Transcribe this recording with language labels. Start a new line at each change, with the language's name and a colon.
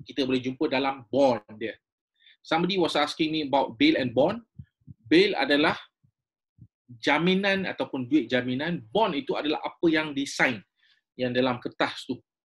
Malay: Kita boleh jumpa dalam bond dia.
English: Somebody was asking me about bail and bond.
Malay: Bail adalah jaminan ataupun duit jaminan. Bond itu adalah apa yang disign, yang dalam kertas tu.